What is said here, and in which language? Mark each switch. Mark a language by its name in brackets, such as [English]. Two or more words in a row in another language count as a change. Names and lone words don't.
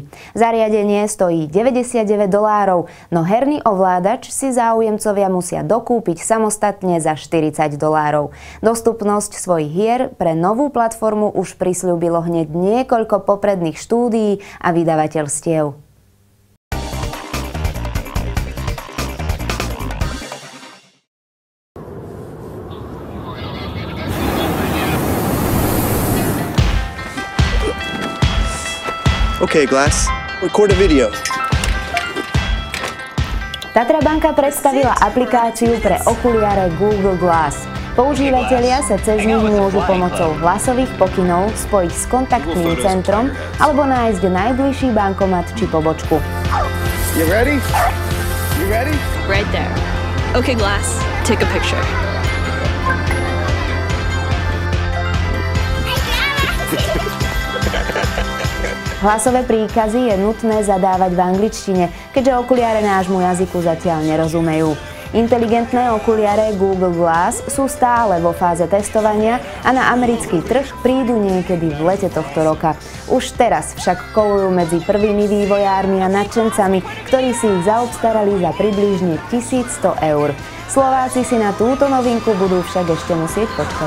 [Slovak] Zariadenie stojí $99, no herný ovládač si záujemcovia musia dokúpiť samostatne za $40. Dostupnosť svojich hier pre novú platformu už prisľúbilo hneď niekoľko popredných štúdií a vydavateľstiev. [English] Okay, Glass, record a video. [Slovak] Tatra banka predstavila aplikáciu pre okuliare Google Glass. Používatelia sa cez nich môžu pomocou hlasových pokynov spojiť s kontaktným centrom alebo nájsť najbližší bankomat či pobočku. [English] You ready? You ready? Right there. Okay, Glass, take a picture. Ha ha ha ha. [Slovak] Hlasové príkazy je nutné zadávať v angličtine, keďže okuliare nášmu jazyku zatiaľ nerozumejú. Inteligentné okuliare Google Glass sú stále vo fáze testovania a na americký trh prídu niekedy v lete tohto roka. Už teraz však kolujú medzi prvými vývojármi a nadšencami, ktorí si ich zaobstarali za približne 1100 €. Slováci si na túto novinku budú však ešte musieť počkať.